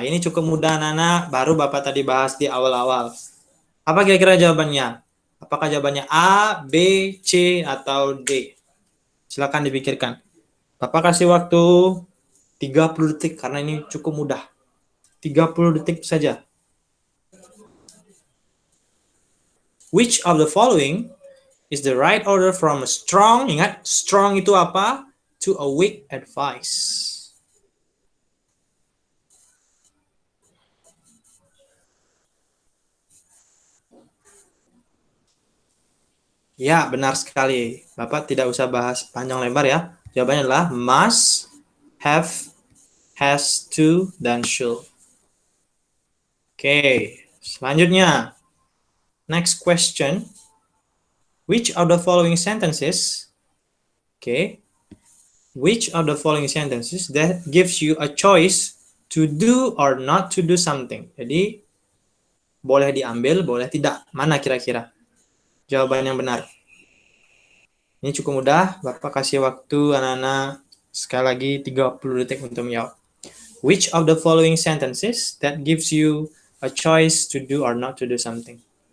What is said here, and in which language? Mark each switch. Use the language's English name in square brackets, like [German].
[Indonesian] Ini cukup mudah anak-anak. Baru Bapak tadi bahas di awal-awal. Apa kira-kira jawabannya? Apakah jawabannya A, B, C, atau D? Silakan dipikirkan. Bapak kasih waktu 30 detik karena ini cukup mudah. 30 detik saja. [English] Which of the following is the right order from a strong, [Indonesian] ingat, strong itu apa? [English] To a weak advice. [Indonesian] Ya, benar sekali. Bapak tidak usah bahas panjang lebar ya. Jawabannya adalah must, have, has to, dan should. Oke, selanjutnya. [English] Next question. Which of the following sentences, which of the following sentences that gives you a choice to do or not to do something? [Indonesian] Jadi, boleh diambil, boleh tidak. Mana kira-kira jawaban yang benar? Ini cukup mudah. Bapak kasih waktu anak-anak sekali lagi 30 detik untuk menjawab. [English] Which of the following sentences that gives you a choice to do or not to do something?